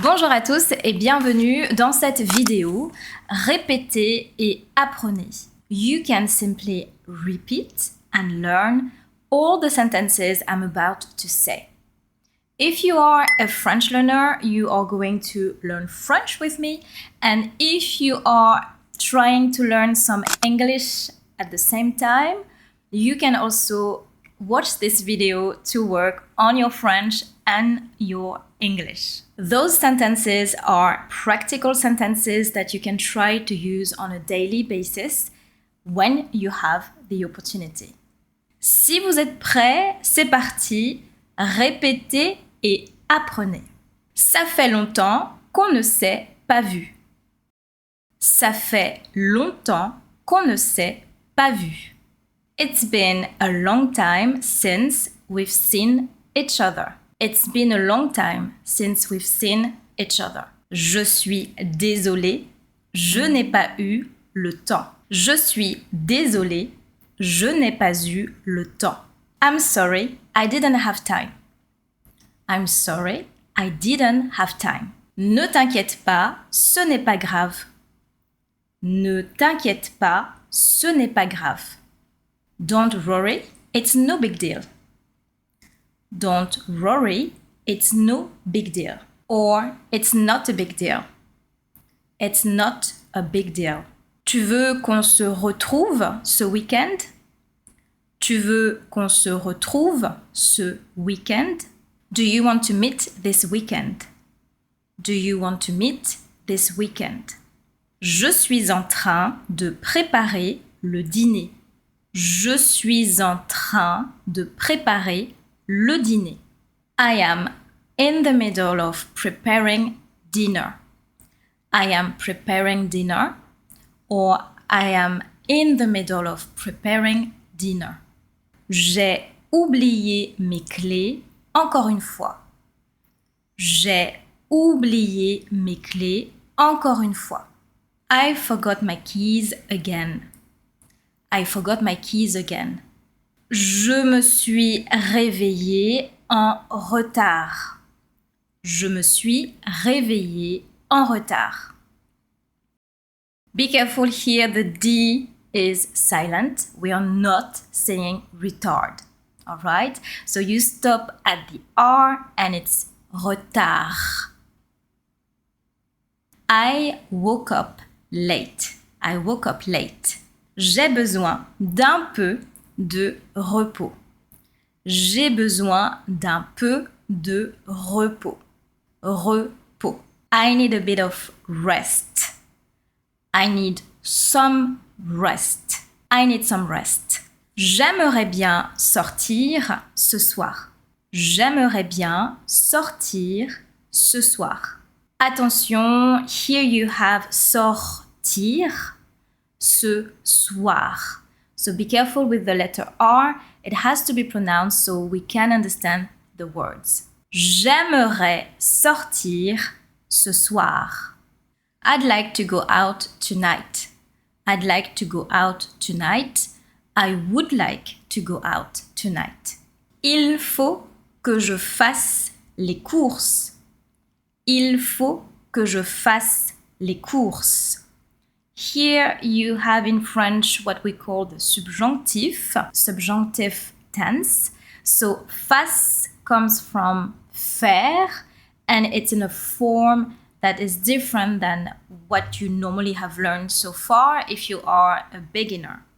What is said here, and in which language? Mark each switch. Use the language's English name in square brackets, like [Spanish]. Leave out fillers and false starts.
[French] Bonjour à tous et bienvenue dans cette vidéo. Répétez et apprenez. [English] You can simply repeat and learn all the sentences I'm about to say. If you are a French learner, you are going to learn French with me. And if you are trying to learn some English at the same time, you can also watch this video to work on your French and your English. Those sentences are practical sentences that you can try to use on a daily basis when you have the opportunity. [French] Si vous êtes prêts, c'est parti, répétez et apprenez. Ça fait longtemps qu'on ne s'est pas vu. Ça fait longtemps qu'on ne s'est pas vu. [English] It's been a long time since we've seen each other. It's been a long time since we've seen each other. [French] Je suis désolée, je n'ai pas eu le temps. Je suis désolée, je n'ai pas eu le temps. [English] I'm sorry, I didn't have time. I'm sorry, I didn't have time. [French] Ne t'inquiète pas, ce n'est pas grave. Ne t'inquiète pas, ce n'est pas grave. [English] Don't worry, it's no big deal. Don't worry, it's no big deal. Or, it's not a big deal. It's not a big deal. [French] Tu veux qu'on se retrouve ce week-end? Tu veux qu'on se retrouve ce week-end? [English] Do you want to meet this weekend? Do you want to meet this weekend? [French] Je suis en train de préparer le dîner. Je suis en train de préparer le dîner. [English] I am in the middle of preparing dinner. I am preparing dinner, or I am in the middle of preparing dinner. [French] J'ai oublié mes clés encore une fois. J'ai oublié mes clés encore une fois. [English] I forgot my keys again. I forgot my keys again. [French] Je me suis réveillée en retard. Je me suis réveillée en retard. [English] Be careful here, the D is silent. We are not saying retard. All right? So you stop at the R and it's retard. I woke up late. I woke up late. [French] J'ai besoin d'un peu de repos. J'ai besoin d'un peu de repos. [English] Repos. I need a bit of rest. I need some rest. I need some rest. [French] J'aimerais bien sortir ce soir. J'aimerais bien sortir ce soir. [English] Attention, here you have [French] sortir ce soir. [English] So be careful with the letter R. It has to be pronounced so we can understand the words. [French] J'aimerais sortir ce soir. [English] I'd like to go out tonight. I'd like to go out tonight. I would like to go out tonight. [French] Il faut que je fasse les courses. Il faut que je fasse les courses. [English] Here you have in French what we call the subjunctive tense. So fasse comes from faire and it's in a form that is different than what you normally have learned so far if you are a beginner.